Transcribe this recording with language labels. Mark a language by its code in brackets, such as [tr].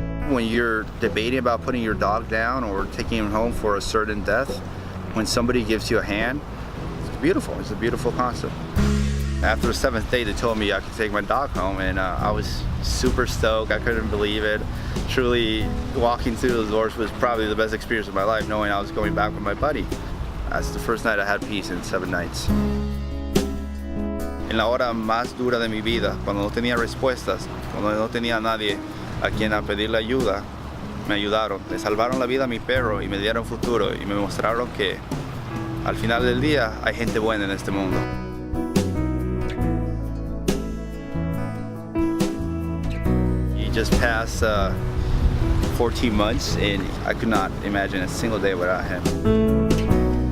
[en] When you're debating about putting your dog down or taking him home for a certain death, when somebody gives you a hand, it's beautiful. It's a beautiful concept. After the 7th day, they told me I could take my dog home, and I was super stoked. I couldn't believe it. Truly, walking through those doors was probably the best experience of my life, knowing I was going back with my buddy. That's the first night I had peace in 7 nights. [es] En la hora más dura de mi vida, cuando no tenía respuestas, cuando no tenía a nadie a quien a pedirle ayuda, me ayudaron. Le salvaron la vida a mi perro y me dieron futuro y me mostraron que al final del día hay gente buena en este mundo. [en] He just passed 14 months and I could not imagine a single day without him.